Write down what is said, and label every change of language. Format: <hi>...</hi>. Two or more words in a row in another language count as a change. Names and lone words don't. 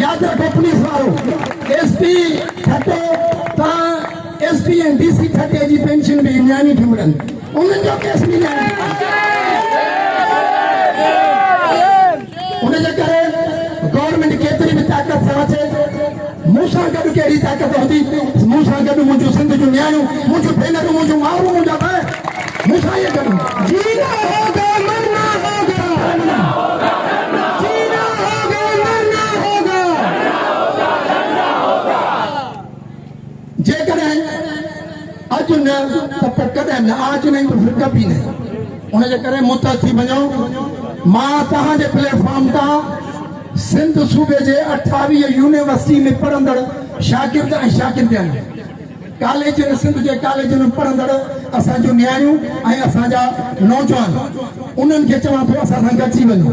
<sd>यादि रखो पुलिस वारो SP ठटे तव्हां SP ऐं DC ठटे जी पेंशन बि न्याणी थी मिलनि, उन्हनि जो केस बि उनजे करे गवर्नमेंट केतिरी बि ताक़त सां अचे, मूंसां गॾु कहिड़ी ताक़त हूंदी, मूंसां गॾु मुंहिंजूं सिंध जूं न्याणियूं, मुंहिंजूं भेनरूं, मुंहिंजूं माउरूं, मुंहिंजा भाउ, मूंसां इहे गॾु</sd> <ur>جینا ہوگا مرنا ہوگا، جینا ہوگا مرنا ہوگا.</ur> <sd>जेकॾहिं अॼु न त पोइ कॾहिं न,</sd> <ur>آج نہیں تو پھر کبھی نہیں.</ur> <sd>उनजे करे मुतहद थी वञो। मां तव्हांजे प्लेटफॉर्म तां सिंध सूबे जे 28 यूनिवर्सिटी में पढ़ंदड़ शागिर्द ऐं शागिर्दियुनि, कॉलेज सिंध जे कॉलेज में पढ़ंदड़ असांजूं न्याणियूं ऐं असांजा नौजवान, उन्हनि खे चवां थो असां सां गॾिजी वञो।</sd>